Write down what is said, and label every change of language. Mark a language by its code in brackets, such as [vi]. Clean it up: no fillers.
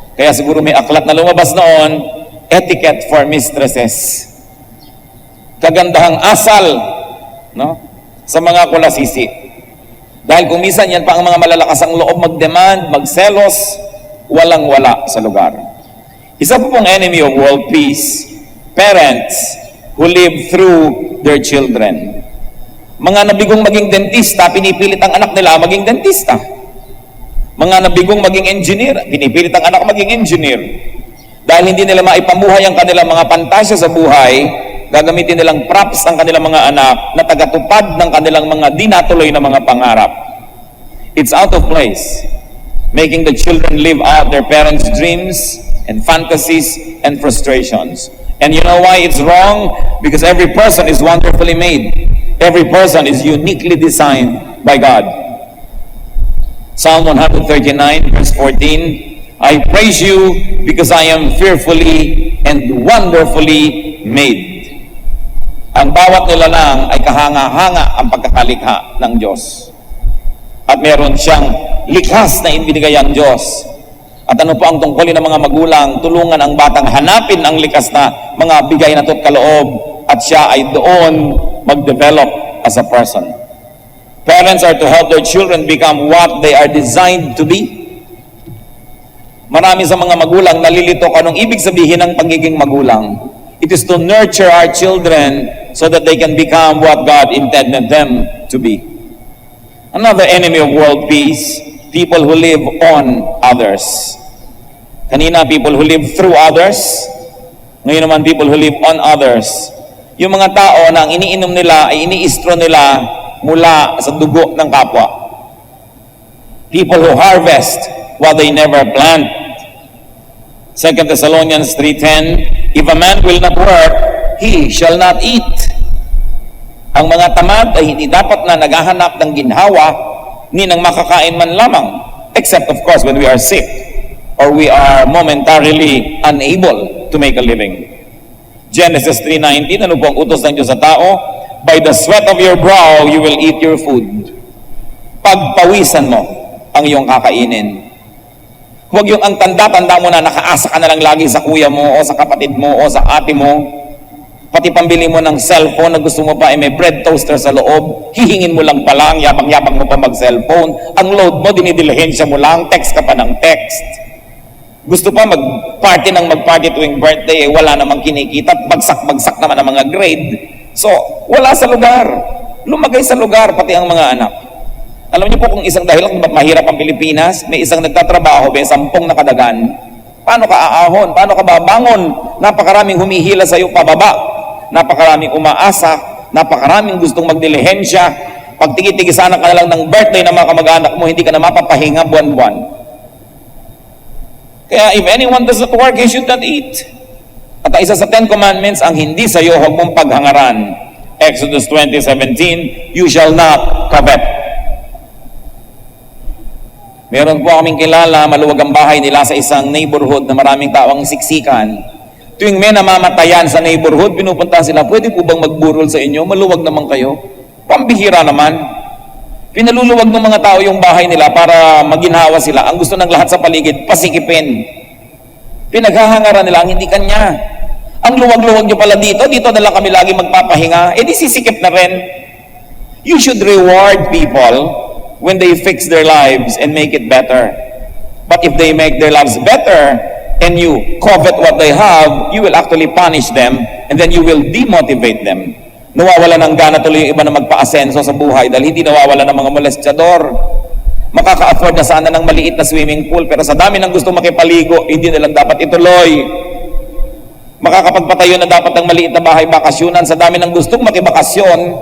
[tl] Kaya siguro may aklat na lumabas noon, [en] etiquette for mistresses. [tl] Kagandahang asal, no? Sa mga kulasisi. Dahil kung minsan yan pa ang mga malalakas ang loob mag-demand, magselos, walang-wala sa lugar. Isa po pong [en] enemy of world peace, parents who live through their children. [tl] Mga nabigong maging dentista, pinipilit ang anak nila maging dentista. Mga nabigong maging engineer, pinipilit ang anak maging engineer. Dahil hindi nila maipamuhay ang kanilang mga pantasya sa buhay, gagamitin nilang props ang kanilang mga anak na tagatupad ng kanilang mga di natuloy na mga pangarap. [en] It's out of place. Making the children live out their parents' dreams and fantasies and frustrations. And you know why it's wrong? Because every person is wonderfully made. Every person is uniquely designed by God. Psalm 139 verse 14, I praise you because I am fearfully and wonderfully made. [tl] Ang bawat nilalang ay kahanga-hanga ang pagkakalikha ng Diyos. At meron siyang likhas na ibinigay ang Diyos. At ano po ang tungkulin ng mga magulang? Tulungan ang batang hanapin ang likas na mga bigay na to't kaloob. At siya ay doon [en] mag-develop as a person. Parents are to help their children become what they are designed to be. [tl] Marami sa mga magulang nalilito kung anong ibig sabihin ng pagiging magulang. [en] It is to nurture our children so that they can become what God intended them to be. Another enemy of world peace, people who live on others. [tl] Kanina, [en] people who live through others. [tl] Ngayon naman, [en] people who live on others. [tl] Yung mga tao na ang iniinom nila ay iniistro nila mula sa dugo ng kapwa. [en] People who harvest what they never plant. 2 Thessalonians 3:10, if a man will not work, he shall not eat. [tl] Ang mga tamad ay hindi dapat na naghahanap ng ginhawa ni ng makakain man lamang, [en] except of course when we are sick or we are momentarily unable to make a living. [tl] Genesis 3:19, ano po ang utos ng Diyos sa tao? [en] By the sweat of your brow, you will eat your food. [tl] Pagpawisan mo ang iyong kakainin. Huwag yung ang tanda-tanda mo na nakaasa ka na lang lagi sa kuya mo o sa kapatid mo o sa ate mo. Pati pambili mo ng cellphone na gusto mo pa ay may bread toaster sa loob, hihingin mo lang pala, yabang-yabang mo pa mag-cellphone. Ang load mo, dinidilihensya mo lang, text ka pa ng text. Gusto pa mag-party ng mag-party tuwing birthday, eh, wala namang kinikita, bagsak-bagsak naman ang mga grade. So, wala sa lugar. Lumagay sa lugar, pati ang mga anak. Alam niyo po kung isang dahilan kung mahirap ang Pilipinas, may isang nagtatrabaho, may 10 nakadagan. Paano ka aahon? Paano ka babangon? Napakaraming humihila sa iyo pababa. Napakaraming umaasa. Napakaraming gustong magdilihensya. Pag tigi-tigisanan ka na lang ng birthday ng mga kamag-anak mo, hindi ka na mapapahinga buwan-buwan. [en] Kaya if anyone does not work, he should not eat. [tl] At isa sa 10 Commandments, ang hindi sa iyo, huwag mong paghangaran. Exodus 20:17, [en] you shall not covet. [tl] Meron po kaming kilala, maluwag ang bahay nila sa isang neighborhood na maraming tao ang siksikan. Tuwing may namamatayan sa neighborhood, pinupunta sila, pwede po bang magburol sa inyo? Maluwag naman kayo. Pambihira naman. Pinaluluwag ng mga tao yung bahay nila para maginhawa sila. Ang gusto ng lahat sa paligid, pasikipin. Pinaghahangaran nila ang hindi kanya. Ang luwag-luwag nyo pala dito na lang kami lagi magpapahinga, di sisikip na rin. [en] You should reward people when they fix their lives and make it better. But if they make their lives better and you covet what they have, you will actually punish them and then you will demotivate them. [tl] Nawawala ng gana tuloy yung iba na magpa-asenso sa buhay dahil hindi nawawala ng mga molestyador. Makaka-afford na sana ng maliit na swimming pool pero sa dami ng gusto makipaligo, hindi na lang dapat ituloy. Makakapagpatayo na dapat ng maliit na bahay bakasyonan sa dami ng gustong makibakasyon.